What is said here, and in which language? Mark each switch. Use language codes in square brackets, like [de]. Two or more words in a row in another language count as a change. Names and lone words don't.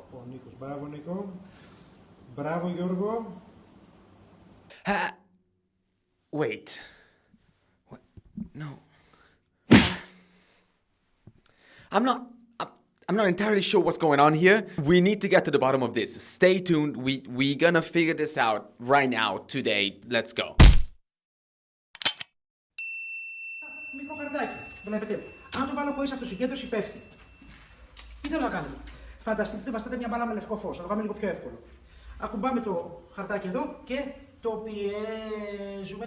[el] Νίκος. Μπράβο, Νίκο. Μπράβο, Γιώργο. [en] Wait. What? No. I'm not. I'm not entirely sure what's going on here. We need to get to the bottom of this. Stay tuned. We're gonna figure this out right now, today. Let's go. [el] Μικρό χαρτάκι. Βλέπετε. Αν το βάλω χωρίς αυτοσυγκέντρωση, πέφτει. Τι θέλω να κάνουμε. Φανταστείτε ότι βαστάτε μια μπάλα με λευκό φως. Θα το κάνουμε λίγο πιο εύκολο. Ακουμπάμε το χαρτάκι εδώ και το πιέζουμε.